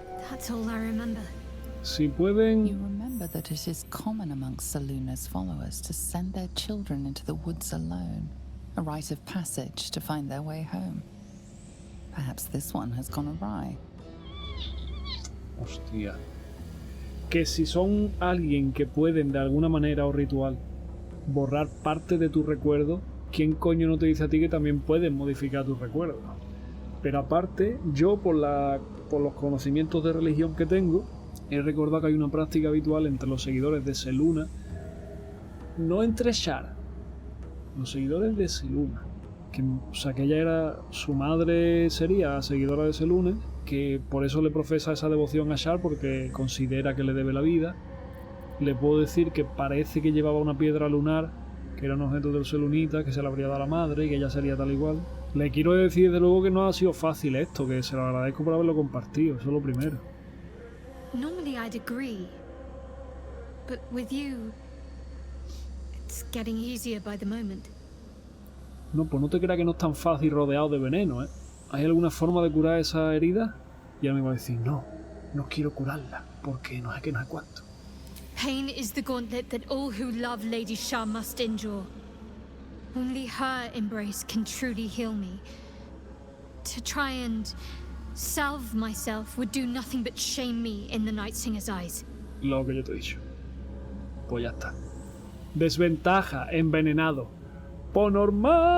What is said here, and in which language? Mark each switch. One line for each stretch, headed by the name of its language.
English: That's all I remember.
Spanish: Si pueden...
English: You remember that it is common amongst Saluna's followers to send their children into the woods alone, a rite of passage to find their way home. Perhaps this one has gone awry.
Spanish: Hostia. Que si son alguien que pueden de alguna manera o ritual borrar parte de tu recuerdo, ¿quién coño no te dice a ti que también pueden modificar tu recuerdo? Pero aparte, yo por los conocimientos de religión que tengo, he recordado que hay una práctica habitual entre los seguidores de Seluna, no entre Shar, los seguidores de Seluna, que, o sea, que ella era, su madre sería seguidora de Seluna, que por eso le profesa esa devoción a Shar, porque considera que le debe la vida. Le puedo decir que parece que llevaba una piedra lunar, que era un objeto del Selunita, que se le habría dado a la madre y que ella sería tal igual. Le quiero decir desde luego que no ha sido fácil esto, que se lo agradezco por haberlo compartido, eso es lo primero.
English: Normally I'd agree, but with you, it's getting easier by the moment.
Spanish: No, pues no te creas que no es tan fácil rodeado de veneno, ¿eh? ¿Hay alguna forma de curar esa herida? Y él me va a decir, no quiero curarla, porque no sé qué, no sé cuánto.
English: Pain is the gauntlet that all who love Lady Shah must endure. Only her embrace can truly heal me. To try and salve myself would do nothing but shame me in the Night Singer's eyes.
Spanish: Lo que yo te he dicho. Pues ya está. Desventaja, envenenado. ¡Po normal!